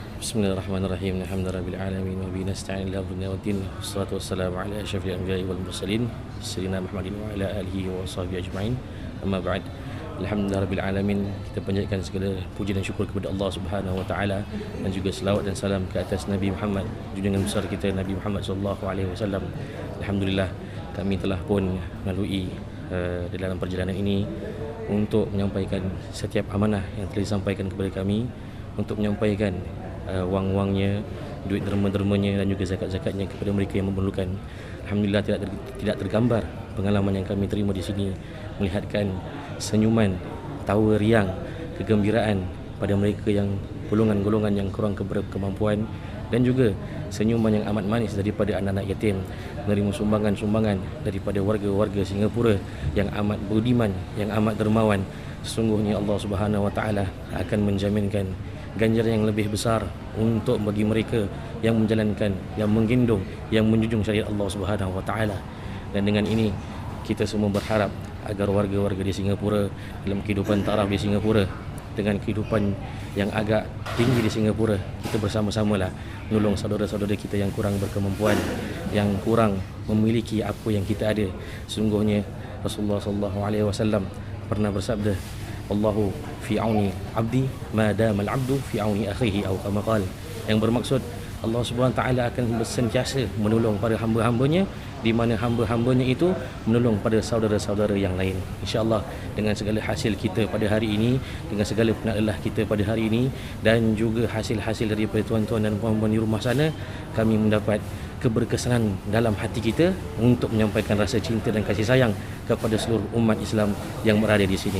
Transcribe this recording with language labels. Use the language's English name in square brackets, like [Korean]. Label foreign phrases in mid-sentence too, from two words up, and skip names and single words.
[Arabic] بسم الله الرحمن الرحيم. الحمد لله رب العالمين وبه نستعين على الدنيا والدين. والصلاة والسلام على أشرف الأنبياء والمرسلين سيدنا محمد وعلى آله وصحبه أجمعين. أما بعد. الحمد لله رب العالمين. [Malay] Kita panjatkan segala puji dan syukur kepada Allah [Arabic] سبحانه وتعالى [Malay] dan juga selawat dan salam ke atas Nabi Muhammad, junjungan besar kita Nabi Muhammad [Arabic] صلى الله عليه وسلم. [Malay] Alhamdulillah kami telah pun melalui dalam perjalanan ini untuk menyampaikan setiap amanah yang telah disampaikan kepada kami, untuk menyampaikan wang-wangnya, duit derma-dermanya dan juga zakat-zakatnya kepada mereka yang memerlukan. Alhamdulillah tidak tergambar pengalaman yang kami terima di sini, melihatkan senyuman, tawa riang, kegembiraan pada mereka yang golongan-golongan yang kurang kemampuan, dan juga senyuman yang amat manis daripada anak-anak yatim, menerima sumbangan-sumbangan daripada warga-warga Singapura yang amat budiman, yang amat dermawan. Sesungguhnya Allah [Arabic] سبحانه وتعالى [Malay] akan menjaminkan ganjaran yang lebih besar untuk bagi mereka yang menjalankan, yang menggendong, yang menjunjung syariat Allah [Arabic] سبحانه وتعالى. [Malay] Dan dengan ini kita semua berharap agar warga-warga di Singapura dalam kehidupan taraf di Singapura, dengan kehidupan yang agak tinggi di Singapura, kita bersama-samalah menolong saudara-saudara kita yang kurang berkemampuan, yang kurang memiliki apa yang kita ada. Sungguhnya Rasulullah [Arabic] صلى الله عليه وسلم [Malay] pernah bersabda, [Arabic] الله في عون العبد ما دام العبد في عون أخيه atau كما قال, [Malay] yang bermaksud Allah [Arabic] سبحانه تعالى [Malay] akan sentiasa menolong pada hamba-hambanya di mana hamba-hambanya itu menolong pada saudara-saudara yang lain. Insya-Allah dengan segala hasil kita pada hari ini, dengan segala penat lelah kita pada hari ini, dan juga hasil-hasil daripada tuan-tuan dan puan-puan di rumah sana, kami mendapat keberkesanan dalam hati kita untuk menyampaikan rasa cinta dan kasih sayang kepada seluruh umat Islam yang berada di sini.